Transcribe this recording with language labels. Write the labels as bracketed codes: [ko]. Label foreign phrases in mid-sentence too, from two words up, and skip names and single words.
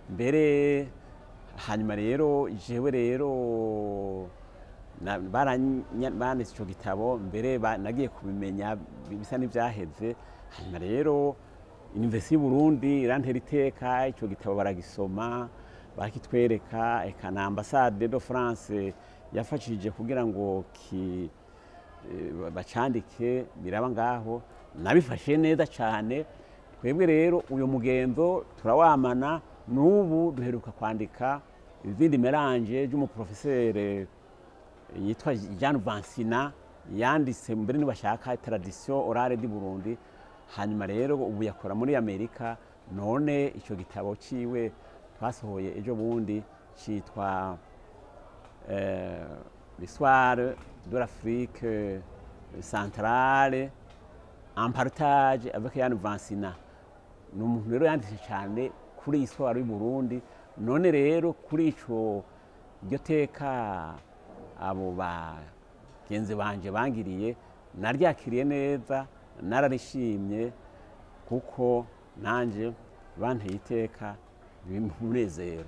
[rn] rero jewe rero banditse ico gitabo mbere nagiye kubimenya bisa n'ivyaheze. Hanyuma rero Université y'u Burundi irantera iteka, ico gitabo baragisoma, barakitwereka, eka na ambassade de France yafashije kugira ngo bacandike biraba ngaho, nabifashe neza cane. Twebwe rero uyo mugenzo turawamana, n'ubu duheruka kwandika izindi mélange ry'umuprofesseur yitwa Jean Vansina, yanditse mbere nibashaka tradition orale du Burundi. Hanyuma rero ubu yakora muri Amerika, none ico gitabo ciwe twasohoye ejo bundi citwa l'histoire de l'Afrique centrale en partage avec Jean Vansina. Ni umuntu rero yanditse cyane kuri histoire y'u Burundi. None rero kuri ico iryo teka abo bagenzi banje bangiriye naryakiriye neza, nararishimye, kuko nanje banteye iteka bimunezero.